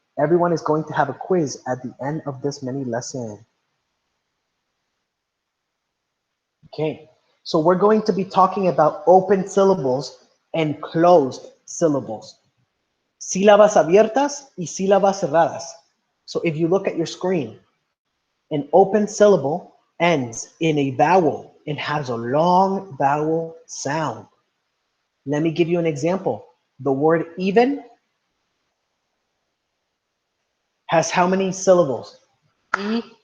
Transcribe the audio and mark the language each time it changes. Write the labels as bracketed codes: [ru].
[en] Everyone is going to have a quiz at the end of this mini lesson. Okay, so we're going to be talking about open syllables and closed syllables. [es] Sílabas abiertas y sílabas cerradas. [en] So if you look at your screen, an open syllable ends in a vowel and has a long vowel sound. Let me give you an example. The word even has how many syllables? Even.